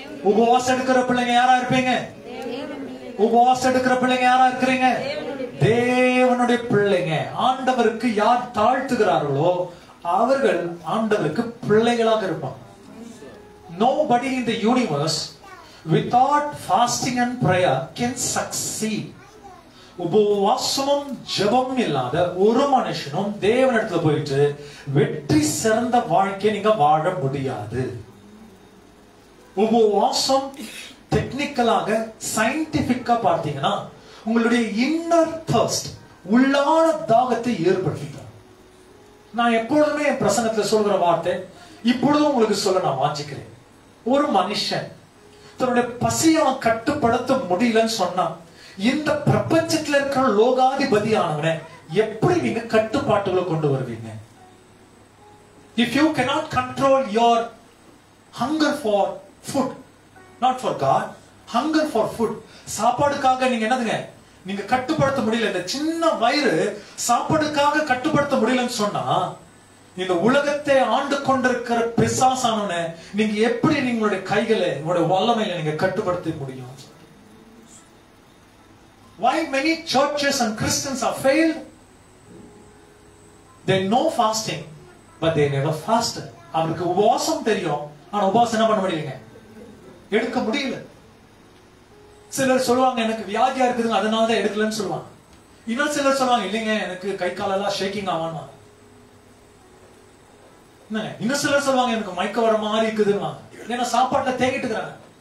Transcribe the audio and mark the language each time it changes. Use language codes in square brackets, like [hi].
[ta] உபவாசம் எடுக்கிற பிள்ளைங்க யாரா இருப்பீங்க? உபவாசம் எடுக்கிற பிள்ளைங்க யாரா இருக்கிறீங்க? தேவனுடைய பிள்ளைங்க. ஆண்டவருக்கு யார் தாழ்த்துகிறார்களோ அவர்கள் ஆண்டவருக்கு பிள்ளைகளாக இருப்பாங்க. [en] Nobody in the universe without fasting and prayer can succeed. [ta] உபவாசமும் ஜெபமும் இல்லாத ஒரு மனுஷனும் தேவனிடத்துல போயிட்டு வெற்றி சிறந்த வாழ்க்கையை நீங்க வாழ முடியாது. உபவாசம் டெக்னிக்கலாக சயின்டிபிக்கா பார்த்தீங்கன்னா உங்களுடைய இன்னர் தர்ஸ்ட், உள்ளான தாகத்தை ஏற்படுத்திட்டார். நான் எப்பொழுதுமே என் பிரசங்கத்துல சொல்கிற வார்த்தை இப்பொழுதும் உங்களுக்கு சொல்ல நான் வாஞ்சிக்கிறேன். ஒரு மனுஷன் தன்னுடைய பசியை அவன் கட்டுப்படுத்த முடியலன்னு சொன்னா இந்த பிரபஞ்சத்துல இருக்கிற லோகாதிபதியானவனை எப்படி நீங்க கட்டுப்பாட்டுகளை கொண்டு வருவீங்க? [en] If you cannot control your hunger for food, [ta] not for God, hunger for food, சாப்பாடுக்காக நீங்க என்னதுங்க நீங்க கட்டுப்படுத்த முடியல, இந்த சின்ன வயிறு சாப்பாடுக்காக கட்டுப்படுத்த முடியலன்னு சொன்னா இந்த உலகத்தை ஆண்டு கொண்டிருக்கிற பிசாசானவனை நீங்க எப்படி நீங்களுடைய கைகளை உங்களுடைய வல்லமையில நீங்க கட்டுப்படுத்த முடியும்? [en] Why many churches and Christians are failed? They know fasting, but they never fasted. [ta] அவருக்கு உபவாசம் தெரியும், ஆனா உபவாசம் என்ன பண்ண முடியலங்க, எடுக்க முடியல. சிலர் சொல்லுவாங்க எனக்கு வியாதியா இருக்குதுங்க அதனாலதான் எடுக்கலன்னு சொல்லுவாங்க. இன்னும் சிலர் சொல்லுவாங்க இல்லைங்க எனக்கு கை காலெல்லாம் ஷேக்கிங் ஆவான்னு. இன்னும் சிலர் சொல்லுவாங்க எனக்கு மயக்க வர மாதிரி இருக்குதுன்னா. ஏன்னா சாப்பாட்டுல தேங்கிட்டு இருக்கிறாங்க.